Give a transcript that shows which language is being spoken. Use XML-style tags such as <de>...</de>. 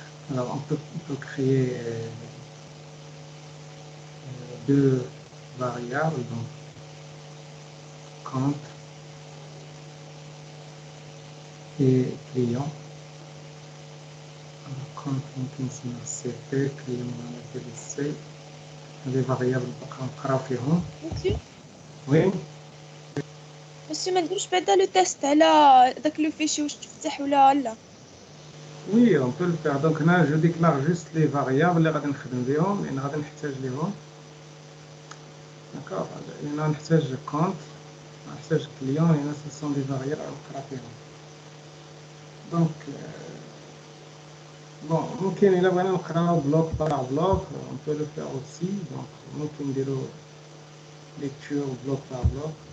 <fr>Alors on peut créer deux variables, donc compte et client. Alors, compte</fr> <ar>ممكن نسميه</ar> <fr>CP, client on va l'appeler C. Les variables</fr> <ar>نقراو فيهم.</ar> <fr>Oui.</fr> <ar>مسيو ما نديروش بعدا لو تيست على داك لو فيشي واش تفتح ولا لا.</ar> <fr>Oui, on peut le faire. Donc là, je déclare juste les variables</fr> <ar>اللي غادي نخدم بهم لأن غادي نحتاج ليهم.</ar> <fr>D'accord.</fr> <ar>لأن نحتاج compte, نحتاج client لأن</ar> <fr>ce sont des variables</fr> <ar>نقرا فيهم.</ar> <fr>Donc bon,</fr> <ar>ممكن إلا بغينا نقراو بلوك</ar> <fr>par bloc, on peut le faire aussi. Donc</fr> <ar>ممكن نديرو</ar> <fr>lecture bloc par bloc.</fr>